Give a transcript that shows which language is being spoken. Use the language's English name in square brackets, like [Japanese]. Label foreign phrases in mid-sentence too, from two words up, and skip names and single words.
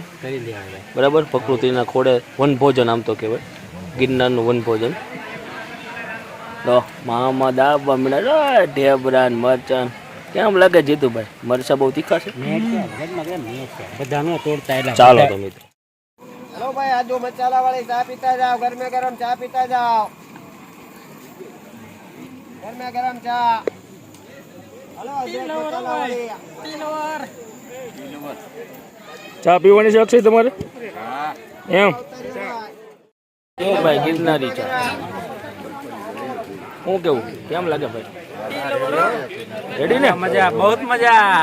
[Gujarati] કરી લેવા બરાબર. પ્રકૃતિના ખોળે વનભોજન આમ તો કહેવાય, ગિરનારનું વનભોજન. તો મામા દાબા મળ્યા ઢેબરા મરચાં. કેમ લાગે જીતુભાઈ? મરચા બહુ તીખા છે? બધા નો તોડતા એટલે ચાલો તો મિત્રો. [Hindi] हेलो भाई आजू मसाला वाली चाय पीता जाओ, घर में गरम चाय पीता जाओ, घर में गरम चाय। हेलो मसाला वाली [Gujarati] ચા પીવાની છે અક્ષય તમારે? એમ કેવું ભાઈ ગિરનારી ચા? શું કેવું? કેમ લાગે ભાઈ? રેડી ને? મજા બહુ મજા.